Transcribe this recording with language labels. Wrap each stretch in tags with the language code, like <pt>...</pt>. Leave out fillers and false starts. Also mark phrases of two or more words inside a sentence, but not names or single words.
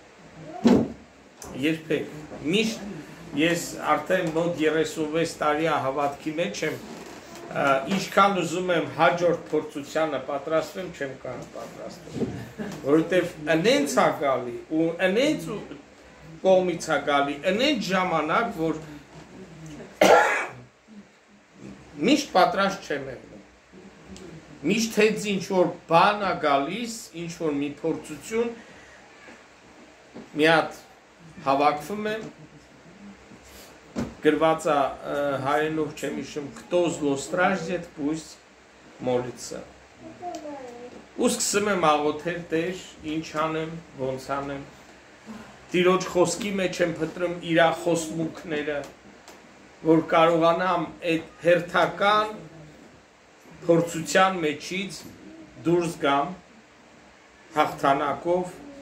<hy>Երբեք։ Միշտ ես արդեն մոտ 36 տարի հավատքի մեջ եմ, ինչքան ուզում եմ հաջորդ փորձությանը պատրաստվեմ, չեմ կարող պատրաստվել, որովհետև ընենց է գալի ու ընենց կողմից է գալի, ընենց ժամանակ, որ միշտ պատրաստ չեմ եղել։ Միշտ հենց ինչ-որ բան է գալիս, ինչ-որ մի փորձություն, մի հատ հավաքվում եմ, գրված է հայերենով չեմ հիշում,</hy> <ru>«Кто зло страждет, пусть</ru> <hy>молится»։ Ու սկսում եմ աղոթել Տեր, ինչ անեմ, ոնց անեմ, Տիրոջ խոսքի մեջ եմ փտրում իր խոսմունքները, որ կարողանամ այդ հերթական փորձության մեջից դուրս գամ հաղթանակով։</hy>